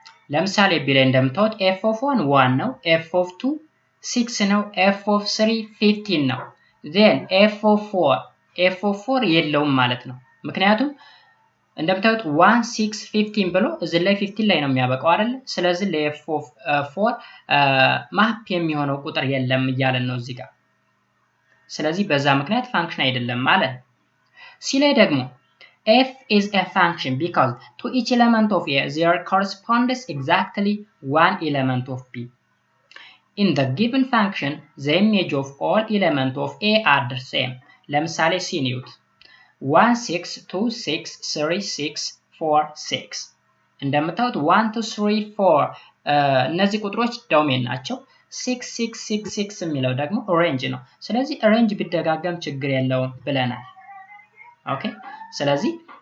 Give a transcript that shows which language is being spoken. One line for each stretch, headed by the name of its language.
Amharic: ለምሳሌ b ላይ እንደምታዩት f of 1 ነው፣ f of 2 6 ነው፣ f of 3 15 ነው። then f of 4 የለውም ማለት ነው። ምክንያቱም እንደምታዩት 1 6 15 ብሎ እዚህ ላይ 15 ላይ ነው የሚያበቃው አይደል? ስለዚህ ለf of 4 ማፕ የሚሆነው ቁጥር የለም እያለን ነው እዚህ ጋር። ስለዚህ በዛ ምክንያት ፋንክሽን አይደለም ማለት ነው። ሲ ላይ ደግሞ
English: f is a function because to each element of a there corresponds exactly one element of b. In the given function the image of all elements of a are the same.
Amharic: ለምሳሌ ሲ ኒውት 1 6 2 6 3 6 4 6 እንደምታዩት 1 2 3 4 እነዚህ ቁጥሮች ዶሜን ናቸው። 6 6 6 6 የሚለው ደግሞ ሬንጅ ነው። ስለዚህ ሬንጅ ቢደጋገም ችግር የለውም ብለናል። ኦኬ ስለዚህ